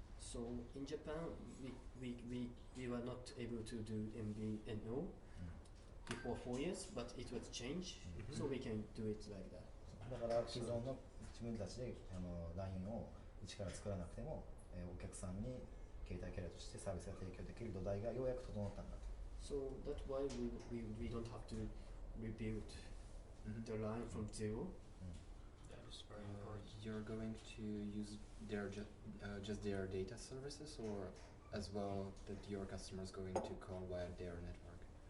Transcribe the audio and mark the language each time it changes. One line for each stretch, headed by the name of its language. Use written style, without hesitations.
English: So in Japan, we were not able to do MVNO before 4 years, but it was changed, Mhm. so we can do it like that.
Japanese: だから既存の自分たちでLINE を一から作らなくても、お客さんに携帯キャリアとしてサービスが提供できる土台がようやく整ったんだと。
English: So that's why we don't have to rebuild the line from zero. that is very important. You're going to use just their data services, or as well that your customers going to call via their network?